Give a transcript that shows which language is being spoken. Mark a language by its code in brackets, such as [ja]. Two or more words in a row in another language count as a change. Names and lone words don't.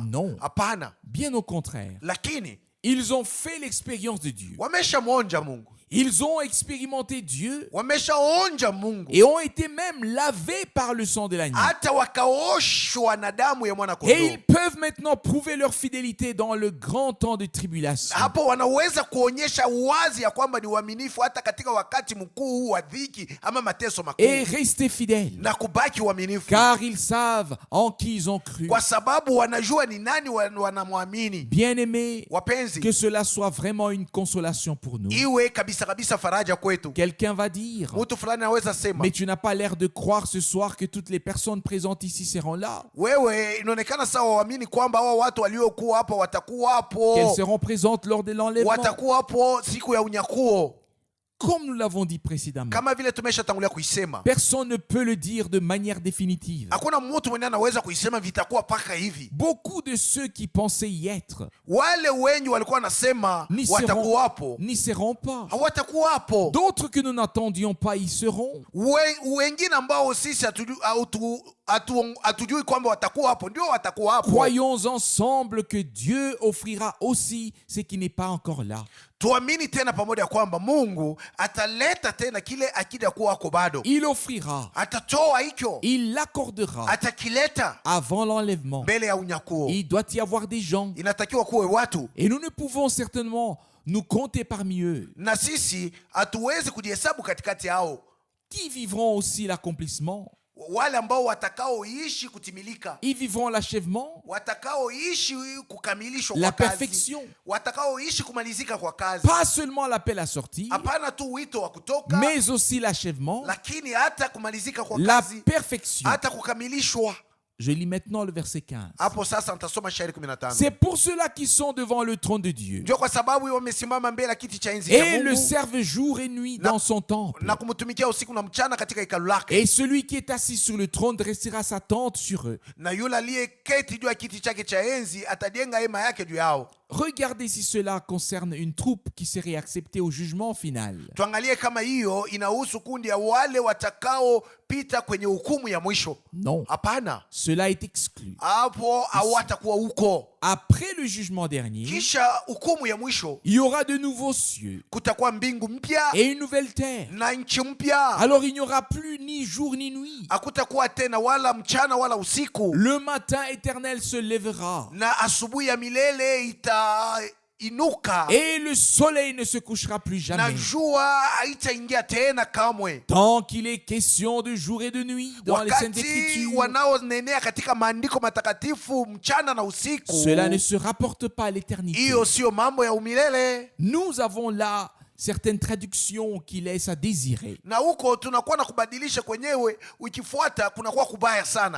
[fr] Non. [sw] Hapana, [fr] Bien au contraire, [sw] lakini [fr] ils ont fait l'expérience de Dieu. [sw] wameshamwonja Mungu, [fr] Ils ont expérimenté Dieu [sw] wameshaonja Mungu, [fr] et ont été même lavés par le sang de l'agneau. [sw] hata wakaoshwa na damu ya mwana [fr] Et [sw] kondoo. [fr] ils peuvent maintenant prouver leur fidélité dans le grand temps de tribulation. [sw] Hapo wanaweza kuonyesha wazi ya kwamba ni waaminifu hata katika wakati mkuu huu wa dhiki ama mateso makuu, [fr] Et rester fidèles, [sw] na kubaki waaminifu, [fr] car ils savent en qui ils ont cru. [sw] kwa sababu wanajua ni nani wanamwamini. [fr] Bien-aimés, [sw] Wapenzi, [fr] que cela soit vraiment une consolation pour nous. [sw] iwe kabisa kabisa faraja kwetu. [fr] Quelqu'un va dire, [sw] Mtu fulani anaweza sema, [fr] mais tu n'as pas l'air de croire ce soir que toutes les personnes présentes ici seront là, [sw] wewe inaonekana sawa waamini kwamba hao watu waliokuwa hapo watakuwa [fr] qu'elles [sw] hapo, [fr] seront présentes lors de l'enlèvement. [sw] watakuwa hapo siku ya unyakuo. [fr] Comme nous l'avons dit précédemment, [sw] Kama vile tumeshatangulia kuisema, [fr] personne ne peut le dire de manière définitive. [sw] hakuna mtu mwenye anaweza kuisema vitakuwa paka hivi. [fr] Beaucoup de ceux qui pensaient y être [sw] Wale wengi walikuwa wanasema watakuwa hapo, [fr] n'y seront pas. [sw] hawatakuwa hapo. [fr] D'autres que nous n'attendions pas y seront. [sw] Wengine ambao sisi hatujui kwamba watakuwa hapo, ndio watakuwa hapo. [fr] Croyons ensemble que Dieu offrira aussi ce qui n'est pas encore là. [sw] Tuamini tena pamoja kwamba Mungu ataleta tena kile akija kuwa ako bado. [fr] Il offrira, [sw] Atatoa hicho, [fr] il l'accordera [sw] atakileta [fr] avant l'enlèvement. [sw] mbele ya unyakuo. [fr] Il doit y avoir des gens, [sw] Inatakiwa kuwe watu, [fr] et nous ne pouvons certainement nous compter parmi eux, [sw] na sisi hatuwezi kujihesabu katikati yao, [fr] qui vivront aussi l'accomplissement, [sw] wale ambao watakaoishi kutimilika, [fr] ils vivront l'achèvement, [sw] watakaoishi kukamilishwa [fr] la [sw] kwa kazi, [fr] perfection. [sw] watakaoishi kumalizika kwa kazi. [fr] Pas seulement l'appel à sortir, [sw] Hapana tu wito wa kutoka, [fr] mais aussi l'achèvement, [sw] lakini hata kumalizika kwa [fr] la [sw] kazi, [fr] perfection. [sw] hata kukamilishwa. [fr] Je lis maintenant le verset 15. [sw] Hapo sasa nitasoma shairi 15. [fr] C'est pour ceux-là qui sont devant le trône de Dieu [sw] Ndio kwa sababu wamesimama mbele ya kiti cha enzi cha [fr] et le [sw] Mungu [fr] servent jour et nuit dans son temple. [sw] na kumtumikia usiku na mchana katika hekalu lake. [fr] Et celui qui est assis sur le trône dressera sa tente sur eux. [sw] Na yule aliyeketi juu ya kiti chake cha enzi atajenga hema yake juu yao. [fr] Regardez si cela concerne une troupe qui serait acceptée au jugement final. [sw] Tuangalie kama hiyo inahusu kundi ya wale watakaopita kwenye hukumu ya mwisho. [fr] Non, [sw] Hapana, [fr] cela est exclu. [sw] hapo hawatakuwa huko. [fr] Après le jugement dernier, [sw] Kisha hukumu ya mwisho [fr] il y aura de nouveaux cieux [sw] kutakuwa mbingu mpya [fr] et une nouvelle terre. [sw] na nchi mpya. [fr] Alors il n'y aura plus ni jour ni nuit. [sw] Hakutakuwa tena wala mchana wala usiku, [fr] Le matin éternel se lèvera [sw] na asubuhi ya milele itainuka [fr] et le soleil ne se couchera plus [sw] na [fr] jamais. [sw] jua haitaingia tena kamwe. [fr] Tant qu'il est question de jour et de nuit dans les Saintes [sw] Wakati [fr] Écritures, [sw] wanaonenea katika maandiko matakatifu mchana na usiku, [fr] cela ne se rapporte pas à l'éternité. [sw] hiyo sio mambo ya umilele. [fr] Nous avons là certaines traductions qui laissent à désirer. [sw] Na huko tunakuwa na kubadilisha kwenyewe, ukifuata kunakuwa kubaya sana.